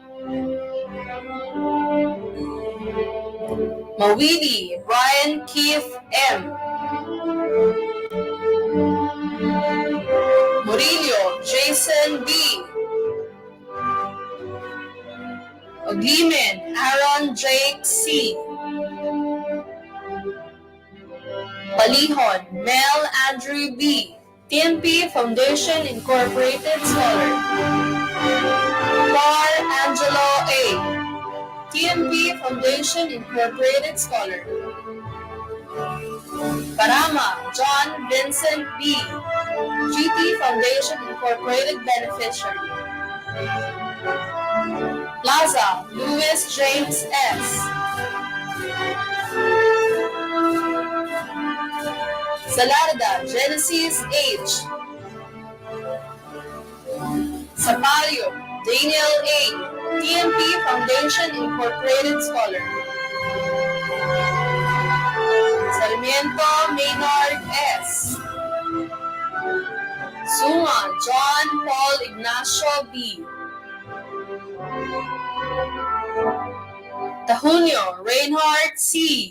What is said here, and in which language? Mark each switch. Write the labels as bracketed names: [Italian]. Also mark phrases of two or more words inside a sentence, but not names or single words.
[English] Mawili Brian Keith M. Murillo Jason B. Oglimen Aaron Jake C. Palihon Mel Andrew B. TMP Foundation Incorporated Scholar. Par Angelo A. TMP Foundation Incorporated Scholar. Parama John Vincent B. GT Foundation Incorporated Beneficiary. Plaza Louis James S. Salarda Genesis H. Sapalio Daniel A. TMP Foundation Incorporated Scholar. Sarmiento Maynard S. Suma John Paul Ignacio B. Tahunio Reinhardt C.